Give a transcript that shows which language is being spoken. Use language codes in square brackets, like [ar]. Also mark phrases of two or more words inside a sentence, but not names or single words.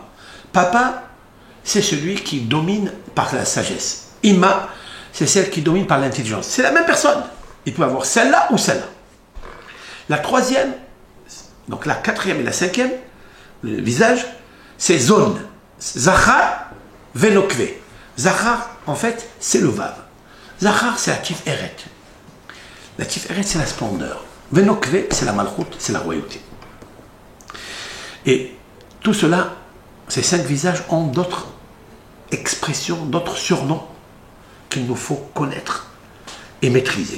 [fr] Papa, c'est celui qui domine par la sagesse. Imma, c'est celle qui domine par l'intelligence. C'est la même personne. Il peut avoir celle-là ou celle-là. La troisième, donc la quatrième et la cinquième, le visage, c'est zone. [he] זכר ונוקבא. [fr] Zachar, en fait, c'est le Vav. Zachar, c'est la Tif Eret. La Tif Eret, c'est la splendeur. Venokve, c'est la malchoute, c'est la royauté. Et tout cela, ces 5 visages ont d'autres expressions, d'autres surnoms qu'il nous faut connaître et maîtriser.